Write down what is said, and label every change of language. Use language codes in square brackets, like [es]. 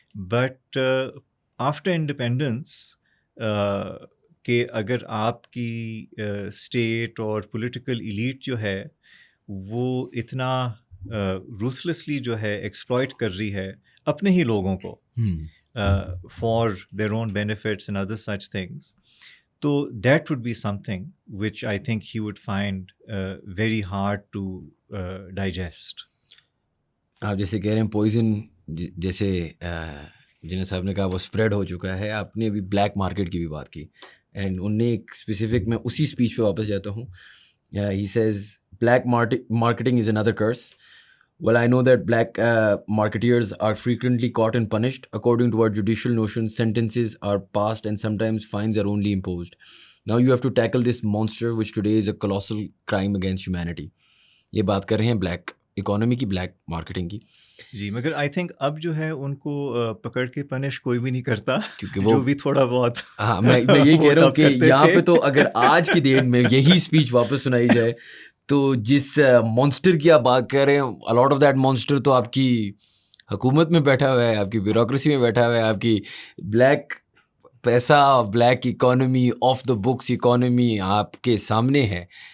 [en] but after independence [ur] کہ اگر آپ کی اسٹیٹ اور پولیٹیکل ایلیٹ جو ہے وہ اتنا روتھلیسلی جو ہے ایکسپلائٹ کر رہی ہے اپنے ہی لوگوں کو [en] for their own benefits and other such things, [ur] تو [en] That would be something which I think he would find very hard to digest. [ur] آپ جیسے کہہ رہے ہیں پوائزن، جیسے جناح صاحب نے کہا وہ اسپریڈ ہو چکا ہے. آپ نے ابھی بلیک مارکیٹ کی بھی بات کی، اینڈ ان نے ایک اسپیسیفک، میں اسی اسپیچ پہ واپس جاتا ہوں. ہی Cs [en] black marketing is another curse. Well, I know that black marketeers are frequently caught and punished. According to our judicial notions, sentences are passed and sometimes fines are only imposed. Now you have to tackle this monster which today is a colossal crime against humanity. [ur] یہ بات کر رہے ہیں black economy کی, black marketing کی. جی مگر [en] I think [ur] اب جو ہے ان کو پکڑ کے پنش کوئی بھی نہیں کرتا, کیونکہ جو بھی تھوڑا بہت. ہاں میں یہی کہہ رہا ہوں کہ یہاں پہ تو اگر آج کی ڈیٹ میں یہی اسپیچ واپس سنائی جائے تو جس مانسٹر کی آپ بات کر رہے ہیں, [en] a lot of that monster [ur] تو آپ کی حکومت میں بیٹھا ہوا ہے, آپ کی بیوروکریسی میں بیٹھا ہوا ہے, آپ کی بلیک پیسہ, black economy, of the books economy آپ کے سامنے ہے.